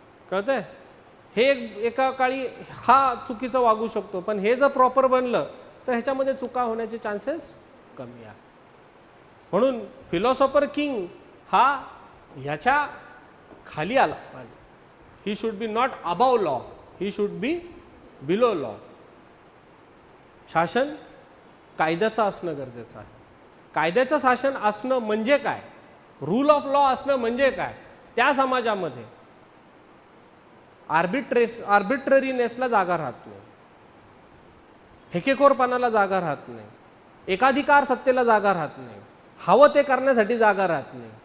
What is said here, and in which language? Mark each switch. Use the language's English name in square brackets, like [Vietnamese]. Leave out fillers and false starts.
[Marathi] कळतंय? हे एका काळी हा चुकीचं वागू शकतो, पण हे जर प्रॉपर बनलं तर ह्याच्यामध्ये चुका होण्याचे चान्सेस कमी आहे. म्हणून फिलॉसॉफर किंग हा ह्याच्या खाली आला पाहिजे. [English] He should be not above law, he should be below law. [Marathi] शासन कायद्याचं असणं गरजेचं आहे. कायद्याचं शासन असणं म्हणजे काय? रूल ऑफ लॉ असणं म्हणजे काय? त्या समाजामध्ये आर्बिट्ररीनेसला जागा राहत नाही, हेकेखोरपणाला जागा राहत नाही, एकाधिकार सत्तेला जागा राहत नाही, हवं ते करण्यासाठी जागा राहत नाही.